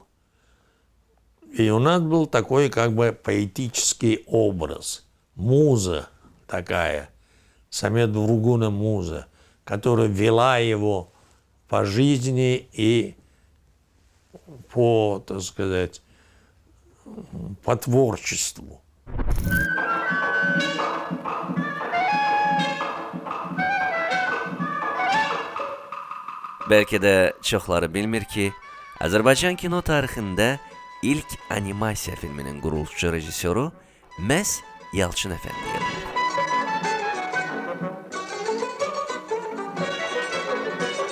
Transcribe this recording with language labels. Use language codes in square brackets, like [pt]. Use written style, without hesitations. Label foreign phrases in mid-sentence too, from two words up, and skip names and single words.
[ru] И у нас был такой как бы поэтический образ. Муза такая. Самет Вургуна муза, которая вела его по жизни и по, так сказать, по творчеству. [az] Bəlkə də çoxları bilmir ki, Azərbaycan kino tarixində ilk animasiya filminin quruluşçu rejissoru məhz Yalçın əfəndidir.